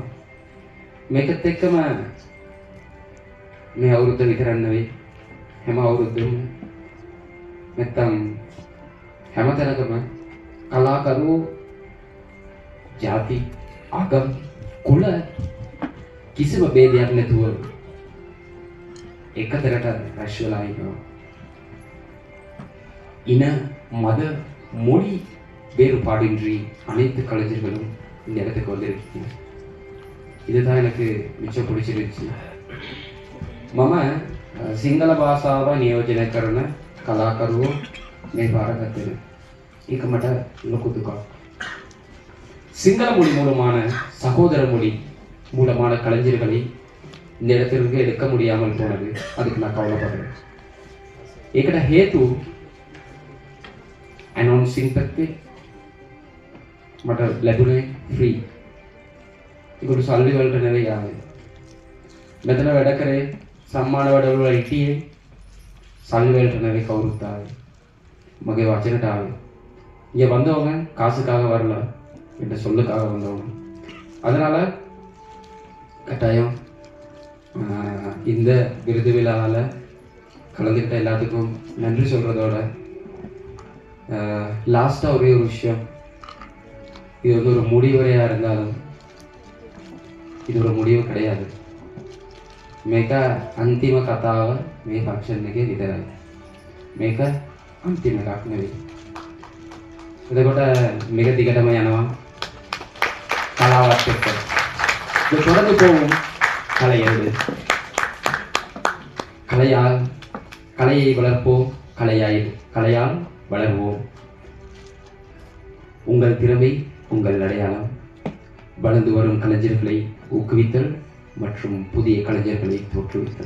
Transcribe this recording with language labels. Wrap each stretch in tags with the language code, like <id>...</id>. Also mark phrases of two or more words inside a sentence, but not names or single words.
<si>මේකත් එක්කම මේ අවුරුද්ද විතරක් නෙවෙයි හැම අවුරුද්දම නැත්තම් හැමතැනකම කලාකරුවෝ ජාති ආගම් කුල කිසිම ભેදයක් නැතුව එකතරට රැස් වෙලා ඉන්නවා.</si> <ta>இன மத மொழி வேறுபாடின்றி அனைத்து கலைஞர்களும் இந்த இடத்துக்கு வந்திருக்கீங்க. இதுதான் எனக்கு மிச்சம் பிடிச்சிருந்துச்சு.</ta> <si>මම සිංහල භාෂාව නියෝජනය කරන කලාකරුවෝ මේ පාර ගත්තේ. ඒක මට ලොකු දුකක්.</si> <ta>சிங்கள மொழி மூலமான சகோதர மொழி மூலமான கலைஞர்களை இந்த இடத்திற்கு எடுக்க முடியாமல் போனது. அதுக்கு நான் கவலைப்படுறேன்.</ta> <si>ඒකට හේතු announcing පැත්තේ මට ලැබුණේ ෆ්‍රී. ඒකට සල්ලි වලට නෙවෙයි ආවේ. මෙතන වැඩ කරේ සම්මාන වැඩවල හිටියේ සල්ලි වලට නෙවෙයි කවුරුත් ආවේ. මගේ වචනට ආවේ.</si> <ta>இங்கே வந்தவங்க காசுக்காக வரல, என்ற சொல்லுக்காக வந்தவங்க. அதனால கட்டாயம் இந்த விருது விழாவில் கலந்துக்கிட்ட எல்லாத்துக்கும் நன்றி சொல்கிறதோட லாஸ்ட்டாக ஒரே ஒரு விஷயம், இது வந்து ஒரு முடிவுரையாக இருந்தாலும் இது ஒரு முடிவு கிடையாது.</ta> <si>මේක අන්තිම කතාව මේ ෆන්ක්ෂන් එකේ විතරයි. මේක අන්තිම එකක් නෙවෙයි. එතකොට මේක දිගටම යනවා කලාවත් එක්ක.</si> <ta>இது தொடர்ந்து போகும் கலையோடு. கலையை வளர்ப்போம், கலையால் வளர்வோம். உங்கள் திறமை உங்கள் அடையாளம். வளர்ந்து வரும் கலைஞர்களை ஊக்குவித்தல் மற்றும் புதிய கலைஞர்களை தோற்றுவித்தல்.</ta>